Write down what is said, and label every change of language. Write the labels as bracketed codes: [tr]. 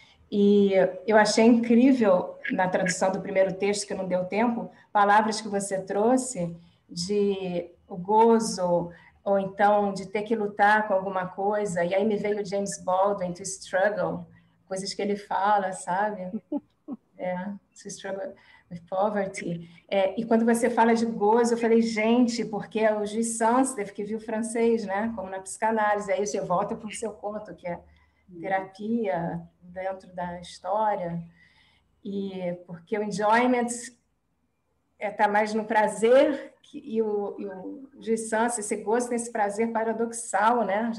[pt] E eu achei incrível, na tradução do primeiro texto, que não deu tempo, palavras que você trouxe de o gozo, ou então de ter que lutar com alguma coisa, e aí me veio James Baldwin, [en] to struggle, [pt] coisas que ele fala, sabe? [en] To struggle with poverty. [pt] E quando você fala de gozo, eu falei, gente, porque é o Gilles Sans, teve que vir o francês, né? Como na psicanálise, aí você volta para o seu conto, que é terapia dentro da história, e porque o enjoyment está mais no prazer, e o Gilles Sans, esse gosto nesse prazer paradoxal, né?